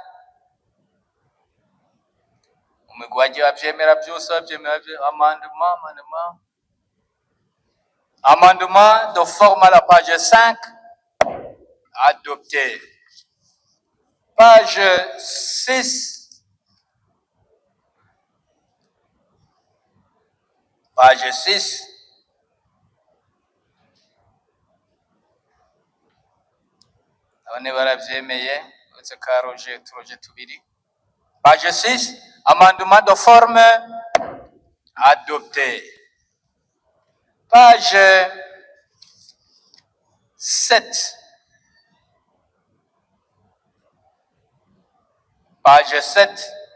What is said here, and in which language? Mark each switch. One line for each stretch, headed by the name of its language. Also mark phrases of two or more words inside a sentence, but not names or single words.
French: Amendement de forme à la page 5 adopté. Page 6. Page 6.
Rundi: abane baravyemeye uretse ka turoje tubiri.
French: Page 6, amendement de forme adopté. Page 7. Page 7.